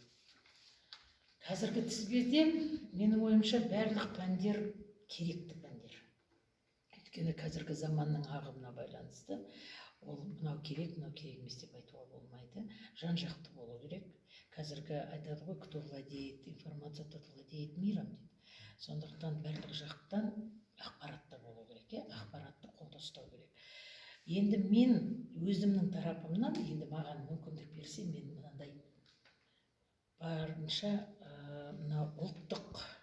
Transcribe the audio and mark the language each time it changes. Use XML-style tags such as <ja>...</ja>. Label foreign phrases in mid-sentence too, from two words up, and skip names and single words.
<kk>қазіргі тізбеде менің ойымша барлық пәндер керекті пәндер. Өйткені қазіргі заманның ағымына байланысты ол мынау керек емес деп айтуға болмайды. Жан жақты болу керек. Қазіргі айтады ғой,</kk> <ru>кто владеет информация, тот владеет миром дейді.</ru> <kk>Сондықтан барлық жақтан ақпаратта болу керек, ақпаратты қолда ұстау керек. Енді мен өзімнің тарапымнан, енді маған мүмкіндік берсе, мен мынандай барынша мына ұлттық</kk>